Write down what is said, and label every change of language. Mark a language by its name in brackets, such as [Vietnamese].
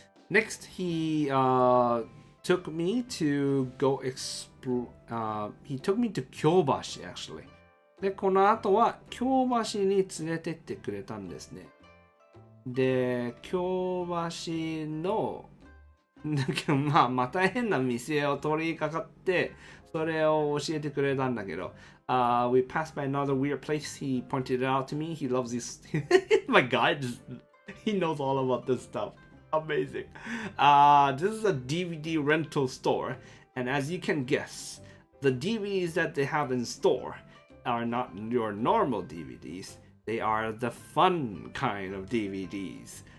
[English] Next, he took me to go explore. He took me to 京橋 actually. [Japanese] で、この後は京橋に連れてってくれたんですね。で、京橋のなんかまた変な店を通りかかって、それを教えてくれたんだけど、 [English] we passed by another weird place. He pointed it out to me. He loves this. My guy, he knows all about this stuff. Amazing. This is a DVD rental store, and as you can guess, the DVDs that they have in store are not your normal DVDs. They are the fun kind of DVDs.